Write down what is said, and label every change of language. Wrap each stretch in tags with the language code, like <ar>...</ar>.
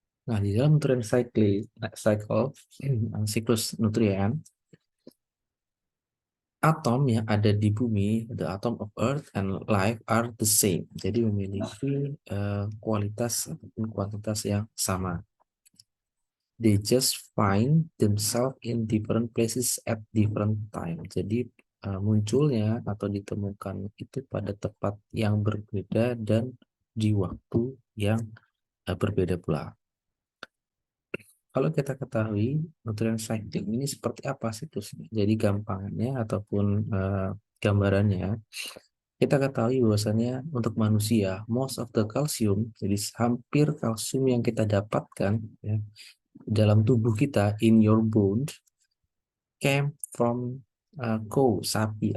<id>Nah, di dalam</id> <en>nutrient cycle,</en> <id>siklus nutrien, atom yang ada di bumi,</id> <en>the atom of earth and life are the same.</en> <id>Jadi memiliki kualitas ataupun kuantitas yang sama.</id> <en>They just find themselves in different places at different time.</en> <id>Jadi munculnya atau ditemukan itu pada tempat yang berbeda dan di waktu yang berbeda pula. Kalau kita ketahui nutrient cycling ini seperti apa siklusnya. Jadi gampangannya ataupun gambarannya, kita ketahui bahwasannya untuk manusia</id> <en>most of the calcium,</en> <id>jadi hampir kalsium yang kita dapatkan, ya, dalam tubuh kita</id> <en>in your bone came from cow,</en> <id>sapi.</id>